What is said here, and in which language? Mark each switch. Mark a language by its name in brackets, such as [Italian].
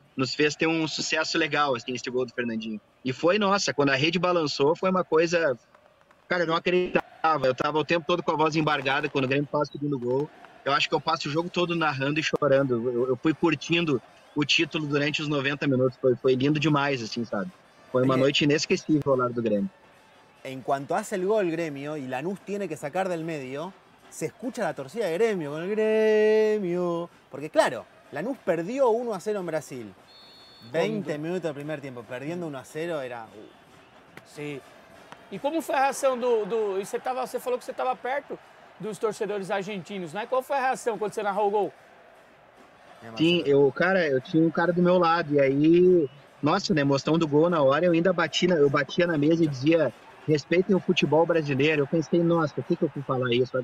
[Portuguese] Nos fez ter um sucesso legal, assim, esse gol do Fernandinho. E foi, nossa, quando a rede balançou, foi uma coisa... Cara, eu não acreditava. Eu tava o tempo todo com a voz embargada quando o Grêmio faz o segundo gol. Eu acho que eu passo o jogo todo narrando e chorando. Eu fui curtindo o título durante os 90 minutos. Foi lindo demais, assim, sabe? Foi uma noite inesquecível ao lado do Grêmio. [Spanish] En cuanto hace el gol Gremio y Lanús tiene que sacar del medio, se escucha la torcida de Gremio con el Gremio. Porque claro, Lanús perdió 1-0 en Brasil. 20 minutos del primer tiempo, perdiendo 1-0 era... [Portuguese] Sim. E como foi a reação você falou que você estava perto dos torcedores argentinos, né? Qual foi a reação quando você narrou o gol? Sim, eu tinha um cara do meu lado, e aí, nossa, na emoção do gol na hora, eu batia na mesa e dizia, respeitem o futebol brasileiro. Eu pensei, nossa, por que eu fui falar isso?